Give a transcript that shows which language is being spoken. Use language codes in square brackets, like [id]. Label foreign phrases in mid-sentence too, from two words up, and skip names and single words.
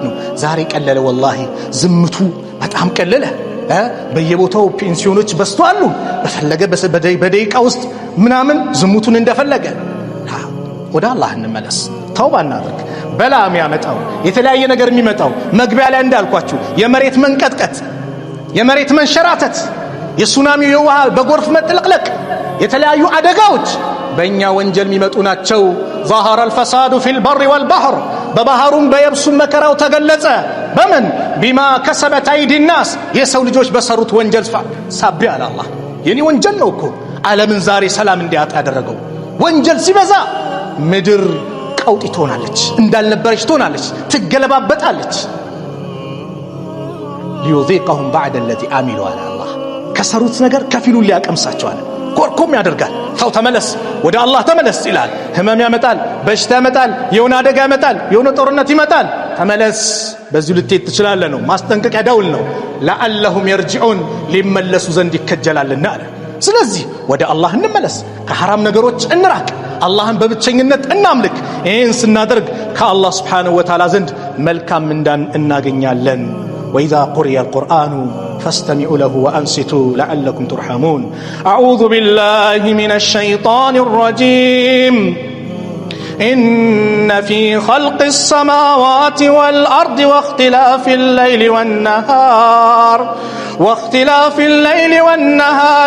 [am] ነው። ዛሬ ቀለለ፣ ወላሂ ዝምቱ በጣም ቀለለ። በየቦታው ፔንሲዮኖች በስተዋሉ በፈለገ በደቂቃ ውስጥ ምናምን ዝሙቱን እንደፈለገ። ወደ አላህ እንመለስ፣ ተውባ እናድርግ። በላ የሚያመጣው የተለያየ ነገር የሚመጣው መግቢያ ላይ እንዳልኳችሁ የመሬት መንቀጥቀጥ፣ የመሬት መንሸራተት፣ የሱናሚ፣ የውሃ በጎርፍ መጥለቅለቅ፣ የተለያዩ አደጋዎች በእኛ ወንጀል የሚመጡ ናቸው። [ar] ظهر الفساد في البر والبحر፣ [am] በባህሩም በየብሱም መከራው ተገለጸ። በምን [ar] بما كسبت أيدي الناس፣ [am] የሰው ልጆች በሰሩት ወንጀል ሳቢያ አለ አላህ። የኔ ወንጀል ነው እኮ ዓለምን ዛሬ ሰላም እንዲያጣ ያደረገው። ወንጀል ሲበዛ ምድር ቀውጢ ትሆናለች፣ እንዳልነበረች ትሆናለች፣ ትገለባበጣለች። [ar] ليذيقهم بعض الذي عملوا [am] አለ አላህ። ከሰሩት ነገር ከፊሉን ሊያቀምሳቸው አለ። ኮርኮም ያደርጋል። ተው ተመለስ፣ ወደ አላህ ተመለስ ይላል። ህመም ያመጣል፣ በሽታ ያመጣል፣ የሆነ አደጋ ያመጣል፣ የሆነ ጦርነት ይመጣል። ተመለስ፣ በዚሁ ልትሄድ ትችላለህ ነው። ማስጠንቀቂያ ደውል ነው። [ar] لعلهم يرجعون፣ [am] ሊመለሱ ዘንድ ይከጀላልና አለ። ስለዚህ ወደ አላህ እንመለስ፣ ከሐራም ነገሮች እንራቅ፣ አላህን በብቸኝነት እናምልክ። ይህን ስናደርግ ከአላህ [ar] سبحانه وتعالى [am] ዘንድ መልካም ምንዳን እናገኛለን። [ar] وإذا قرئ القرآن فاستمعوا له وأنصتوا لعلكم ترحمون. أعوذ بالله من الشيطان الرجيم. إن في خلق السماوات والأرض واختلاف الليل والنهار